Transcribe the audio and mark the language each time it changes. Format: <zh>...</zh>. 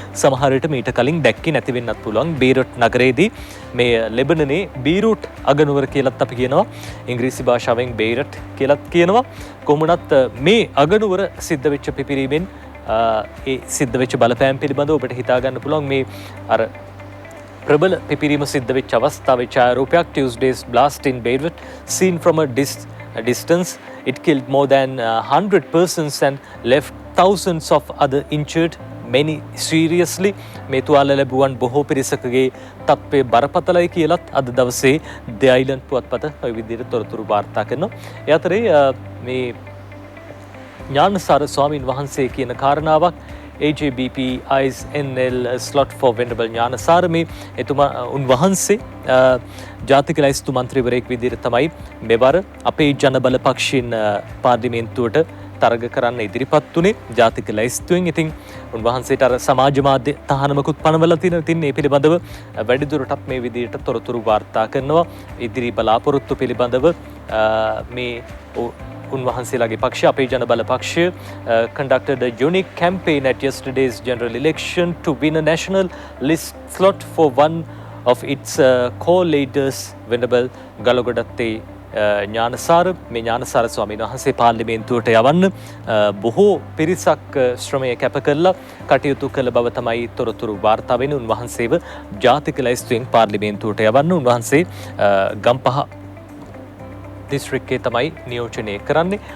<si>සමහර විට මීට කලින් දැක්කේ නැති වෙන්නත් පුළුවන්. බේරට් නගරයේදී මේ ලෙබනනේ බීරූට් අගනුවර කියලාත් අපි කියනවා. ඉංග්‍රීසි භාෂාවෙන් බේරට් කියලාත් කියනවා. කොහොමනත් මේ අගනුවර සිද්ධ වෙච්ච පිපිරීමෙන් ඒ සිද්ධ වෙච්ච බලපෑම් පිළිබඳව ඔබට හිතා ගන්න පුළුවන්. මේ අර ප්‍රබල පිපිරීම සිද්ධ වෙච්ච අවස්ථාවේ ඡායාරූපයක්.</si> <en>Tuesday's blast in Beirut seen from a distance. It killed more than 100 persons and left thousands of other injured, many seriously.</en> <si>මේ තුවාල ලැබුවන් බොහෝ පිරිසකගේ තත්ත්වය බරපතලයි කියලත් අද දවසේ The Island පුවත්පත ඔය විදිහට තොරතුරු වාර්තා කරනවා. ඒ අතරේ මේ ඥානසාර ස්වාමීන් වහන්සේ කියන කාරණාවක්</si> <en>AJBP eyes NL slot for Venerable</en> <si>Gnanasara. මේ එතුමා උන්වහන්සේ ජාතික ලැයිස්තු මන්ත්‍රීවරයෙක් විදිහට තමයි මෙවර අපේ ජනබල පක්ෂින් පාර්ලිමේන්තුවට තරග කරන්න ඉදිරිපත් වුණේ ජාතික ලැයිස්තුවෙන්. ඉතින් උන්වහන්සේට අර සමාජ මාධ්‍ය තහනමකුත් පනවලා තියෙනවා. ඉතින් මේ පිළිබඳව වැඩිදුරටත් මේ විදිහට තොරතුරු වාර්තා කරනවා. ඉදිරි බලාපොරොත්තු පිළිබඳව මේ උන්වහන්සේලාගේ පක්ෂය අපේ ජනබල පක්ෂය</si> <en>conducted a unique campaign at yesterday's general election to win a national list slot for one of its core leaders, Venerable Galogodatte Gnanasara.</en> <si>මේ ඥානසාර ස්වාමීන් වහන්සේ පාර්ලිමේන්තුවට යවන්න බොහෝ පිරිසක් ශ්‍රමය කැප කරලා කටයුතු කළ බව තමයි තොරතුරු වාර්තා වෙන්නේ. උන්වහන්සේව ජාතික ලැයිස්තුවෙන් පාර්ලිමේන්තුවට යවන්න උන්වහන්සේ ගම්පහ දිස්ත්‍රික්කයේ තමයි නියෝජනය කරන්නේ.</si>